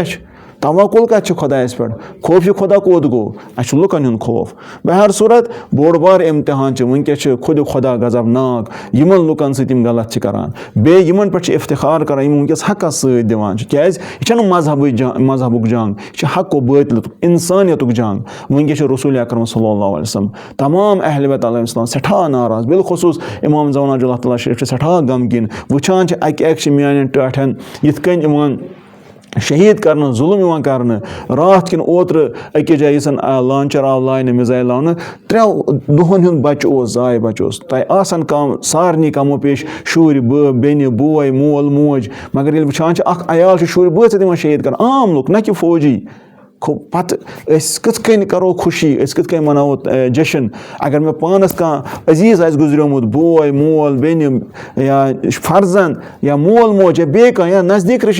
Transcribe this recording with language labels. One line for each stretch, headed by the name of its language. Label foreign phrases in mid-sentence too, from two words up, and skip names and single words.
Kashmiri: چھُ توکُل کتہِ چھُ خۄدایس پٮ۪ٹھ خوفہِ خۄدا کوٚت گوٚو اَسہِ چھُ لُکن ہُنٛد خوف بہر صوٗرت بوٚڑ بار اِمتحان چھُ وٕنکیٚس چھُ خۄدِ خۄدا غضبناک یِمن لُکن سۭتۍ یِم غلط چھِ کران بیٚیہِ یِمن پٮ۪ٹھ چھِ افتخار کران یِم وٕنکیٚس حقس سۭتۍ دِوان چھِ کیازِ یہِ چھنہٕ مذہبُک جنگ یہِ چھِ حق و بٲطلُک انسانیتُک جنگ وٕنکیٚس چھُ رسول اکرم
Arabic: صلی اللہ علیہ وسلم
Kashmiri: تمام اہلِ بیت
Arabic: علیہ السلام
Kashmiri: سٮ۪ٹھاہ ناراض بالخصوٗص امام زمان اللہ تعالیٰ شریٖف چھِ سٮ۪ٹھاہ غمگیٖن وٕچھان چھِ اکہِ چھِ میانٮ۪ن ٹاٹھٮ۪ن یِتھ کٔنۍ یِوان شہیٖد کرنہٕ ظُلم یِوان کرنہٕ راتھ کِنہٕ اوترٕ أکِس جایہِ یُس زن لانچر آو لاینہٕ مِزایل لاونہٕ 3 دۄہن ہُنٛد بچہٕ اوس زاے بچہٕ اوس تۄہہِ آسان کم سارنٕے کمو پیش شُرۍ بیٚنہِ بوے مول موج مگر ییٚلہِ وٕچھان چھِ اکھ عیال چھُ شُرۍ بٲژ یِوان شہیٖد کران عام لُکھ نہ کہِ فوجی پتہٕ أسۍ کِتھ کٔنۍ کرو خوشی أسۍ کِتھ کٔنۍ مناوو جشن اگر مےٚ پانس کانٛہہ عزیٖز آسہِ گُزریومُت بوے مول بیٚنہِ یا فرزند یا مول موج یا بیٚیہِ کانٛہہ یا نزدیٖک رِشتہٕ